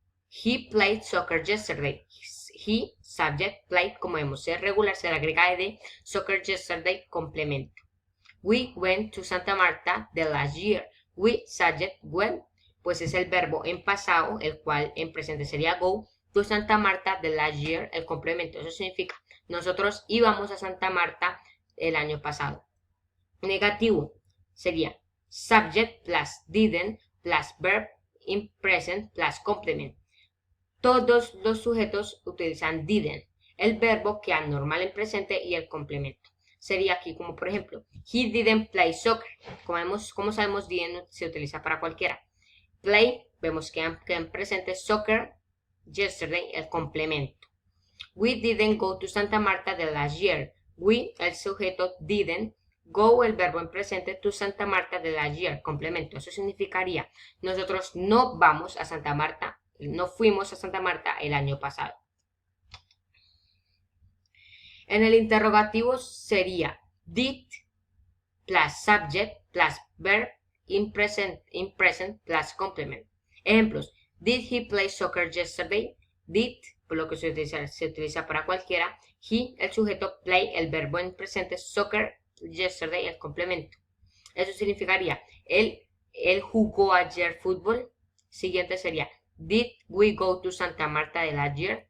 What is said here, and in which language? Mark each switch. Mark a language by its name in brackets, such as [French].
[English] He played soccer yesterday. He, subject, played, [Spanish] como vemos, es regular, se le agrega [English] ed, soccer yesterday, complemento. We went to Santa Marta the last year. We, subject, went, [Spanish] pues es el verbo en pasado, el cual en presente sería [English] go, to Santa Marta the last year, [Spanish] el complemento. Eso significa, nosotros íbamos a Santa Marta el año pasado. [English] Negativo sería subject plus didn't plus verb in present plus complement. [Spanish] Todos los sujetos utilizan didn't, el verbo que normal en presente y el complemento. Sería aquí como por ejemplo, [English] he didn't play soccer. [Spanish] Como sabemos, didn't se utiliza para cualquiera. Play, vemos que en presente, soccer, yesterday, el complemento. [English] We didn't go to Santa Marta the last year. We, [Spanish] el sujeto, [English] didn't, go, [Spanish] el verbo en presente, [English] to Santa Marta the last year, complemento. [Spanish] Eso significaría, nosotros no vamos a Santa Marta, no fuimos a Santa Marta el año pasado. En el interrogativo sería [English] did plus subject plus verb in present plus complement. [Spanish] Ejemplos, [English] did he play soccer yesterday? [Spanish] Did, por lo que se utiliza para cualquiera. He, el sujeto, play, el verbo en presente, soccer, yesterday, el complemento. Eso significaría, él jugó ayer fútbol. Siguiente sería, [English] did we go to Santa Marta the last year?